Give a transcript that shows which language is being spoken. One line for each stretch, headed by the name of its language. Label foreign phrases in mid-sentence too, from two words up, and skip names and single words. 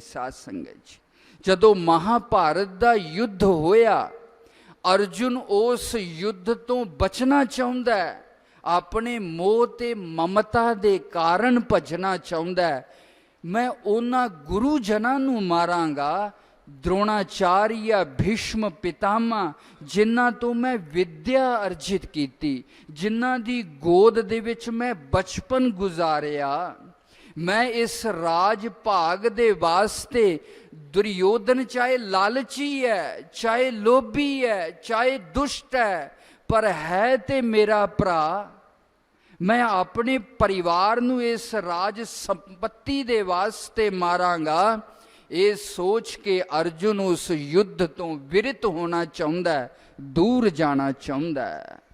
Punjabi: ਸਾਧ ਸੰਗਤ ਜੀ, ਜਦੋਂ ਮਹਾਭਾਰਤ ਦਾ ਯੁੱਧ ਹੋਇਆ, ਅਰਜੁਨ ਉਸ ਯੁੱਧ ਤੋਂ ਬਚਣਾ ਚਾਹੁੰਦਾ ਹੈ, ਆਪਣੇ ਮੋਹ ਤੇ ਮਮਤਾ ਦੇ ਕਾਰਨ ਭੱਜਣਾ ਚਾਹੁੰਦਾ ਹੈ। ਮੈਂ ਉਹਨਾਂ ਗੁਰੂ ਜਨਾਂ ਨੂੰ ਮਾਰਾਂਗਾ, द्रोणाचार्य भीष्म पितामह, ਜਿਨ੍ਹਾਂ ਤੋਂ ਮੈਂ ਵਿੱਦਿਆ ਅਰਜਿਤ ਕੀਤੀ, ਜਿਨ੍ਹਾਂ ਦੀ ਗੋਦ ਦੇ ਵਿੱਚ ਮੈਂ ਬਚਪਨ ਗੁਜ਼ਾਰਿਆ। ਮੈਂ ਇਸ ਰਾਜ ਭਾਗ ਦੇ ਵਾਸਤੇ, ਦੁਰਯੋਧਨ ਚਾਹੇ ਲਾਲਚੀ ਹੈ, ਚਾਹੇ ਲੋਭੀ ਹੈ, ਚਾਹੇ ਦੁਸ਼ਟ ਹੈ, ਪਰ ਹੈ ਤੇ ਮੇਰਾ ਭਰਾ। ਮੈਂ ਆਪਣੇ ਪਰਿਵਾਰ ਨੂੰ ਇਸ ਰਾਜ ਸੰਪੱਤੀ ਦੇ ਵਾਸਤੇ ਮਾਰਾਂਗਾ।
Hindi: ये सोच के अर्जुन उस युद्ध तो विरत होना चाहता है, दूर जाना चाहता है।